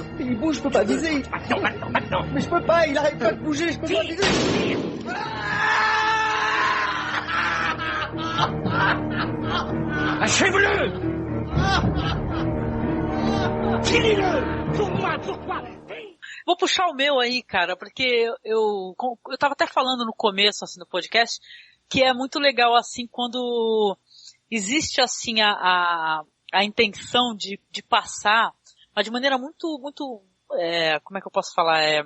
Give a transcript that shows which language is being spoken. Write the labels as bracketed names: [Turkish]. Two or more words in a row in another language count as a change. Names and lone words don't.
[French] Il bouge, je peux pas viser. Maintenant. Mais je peux pas, il arrête pas de bouger, je peux pas viser. Achève-le. Finis-le. Pourquoi? [Portuguese] Vou puxar o meu aí, cara, porque eu tava até falando no começo, assim, do podcast, que é muito legal, assim, quando existe, assim, a intenção de passar, mas de maneira muito, como é que eu posso falar?